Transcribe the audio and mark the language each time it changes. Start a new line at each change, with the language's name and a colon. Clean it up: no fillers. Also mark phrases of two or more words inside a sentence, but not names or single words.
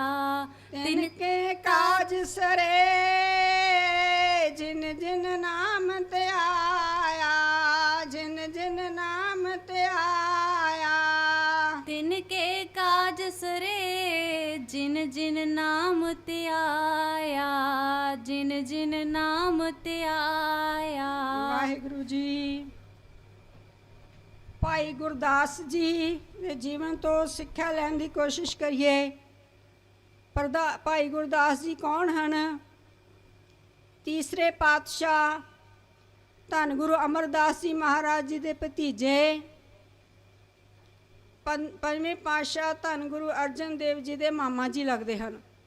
Punjabi: ਤਿਨ ਕੇ ਕਾਜ ਸਰੇ, ਜਿਨ ਜਿਨ ਨਾਮ ਤੇ ਆਇਆ, ਜਿਨ ਜਿਨ ਨਾਮ ਤੇ ਆਇਆ। ਤਿਨ ਕੇ ਕਾਜ ਸਰੇ, ਜਿਨ ਜਿਨ ਨਾਮ ਤੇ ਆਇਆ, ਜਿਨ ਜਿਨ ਨਾਮ ਤੇ ਆਇਆ। ਵਾਹਿਗੁਰੂ ਜੀ। ਭਾਈ ਗੁਰਦਾਸ ਜੀ ਦੇ ਜੀਵਨ ਤੋਂ ਸਿੱਖਿਆ ਲੈਣ ਦੀ ਕੋਸ਼ਿਸ਼ ਕਰੀਏ। ਭਾਈ ਗੁਰਦਾਸ ਜੀ ਕੌਣ ਹਨ? ਤੀਸਰੇ ਪਾਤਸ਼ਾਹ ਧੰਨ ਗੁਰੂ ਅਮਰਦਾਸ ਜੀ ਮਹਾਰਾਜ ਜੀ ਦੇ ਭਤੀਜੇ, ਪੰਜਵੇਂ ਪਾਤਸ਼ਾਹ ਧੰਨ ਗੁਰੂ ਅਰਜਨ ਦੇਵ ਜੀ ਦੇ ਮਾਮਾ ਜੀ ਲੱਗਦੇ ਹਨ।